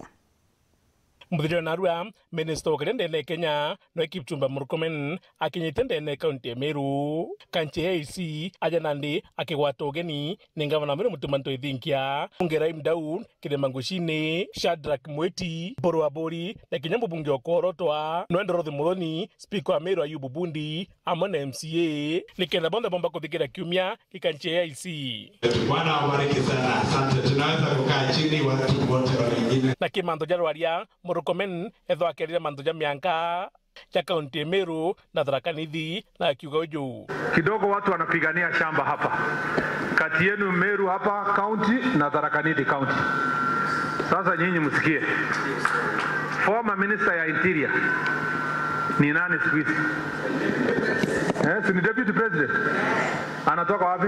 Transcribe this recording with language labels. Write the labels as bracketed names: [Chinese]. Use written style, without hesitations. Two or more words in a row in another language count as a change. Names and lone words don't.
[Meru] Muthiro narua Minister wa Ndene Kenya no Kipchumba Murkomen akinyite ndene kaunti ya Meru kanche AC ajanandi akigwata ugeni ni ngavana Meru mutumanto ithinkia bunge Raim Daud, Kirimangushine Shadrack Mweti, Mpuru wa Bori na kinya mubunge wa Korotwa Noe Muthoni, Speaker wa Meru Ayubu Bundi amana MCA nikenda bonda bomba kuthikira kiumia kikanche AC. [Swahili] Bwana wabariki sana, asante. Tunaweza kukaa chini watu wote wengine [Meru] na kimando jarwaria Murkomen etho akerire mandoja mianka ya kaunti Meru na Tharaka Nithi na kiuga uju [Swahili] kidogo watu wanapigania shamba hapa kati yenu Meru hapa county na Tharaka Nithi county. Sasa nyinyi msikie, [English] former minister [Swahili] ya interior ni nani siku hizi? Si ni [English] deputy president? [Swahili] Anatoka wapi?